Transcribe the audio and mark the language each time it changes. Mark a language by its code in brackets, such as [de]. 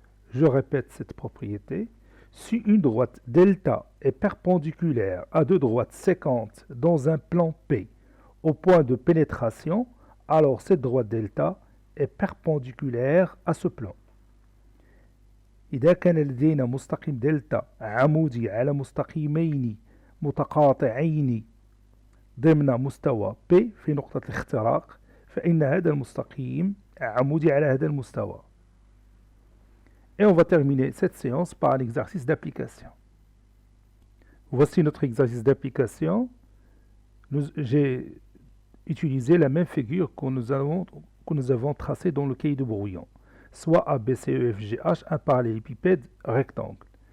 [fr] Je répète cette propriété. Si une droite delta est perpendiculaire à deux droites séquentes dans un plan P au point de pénétration, alors cette droite delta est perpendiculaire à ce plan. [ar] إذا كان لدينا مستقيم دلتا عمودي على مستقيمين متقاطعين ضمن مستوى P في نقطة الاختراق فإن هذا المستقيم عمودي على هذا المستوى. [fr] Et on va terminer cette séance par l'exercice d'application. Voici notre exercice d'application. J'ai utilisé la même figure que nous avons tracée dans le cahier de brouillon, soit ABCEFGH, un parallélépipède rectangle.